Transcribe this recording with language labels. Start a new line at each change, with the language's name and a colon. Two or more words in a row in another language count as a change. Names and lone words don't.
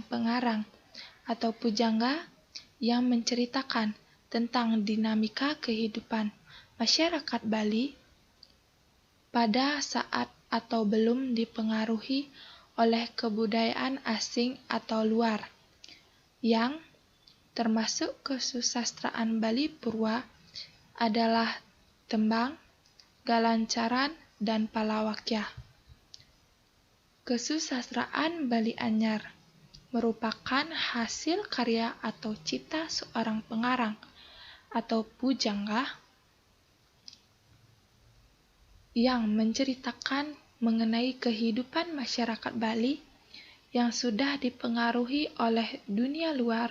Indonesian: pengarang atau pujangga yang menceritakan tentang dinamika kehidupan masyarakat Bali pada saat atau belum dipengaruhi oleh kebudayaan asing atau luar, yang termasuk kesusastraan Bali Purwa adalah tembang, galancaran, dan palawakya. Kesusastraan Bali Anyar merupakan hasil karya atau cipta seorang pengarang atau pujangga yang menceritakan mengenai kehidupan masyarakat Bali yang sudah dipengaruhi oleh dunia luar.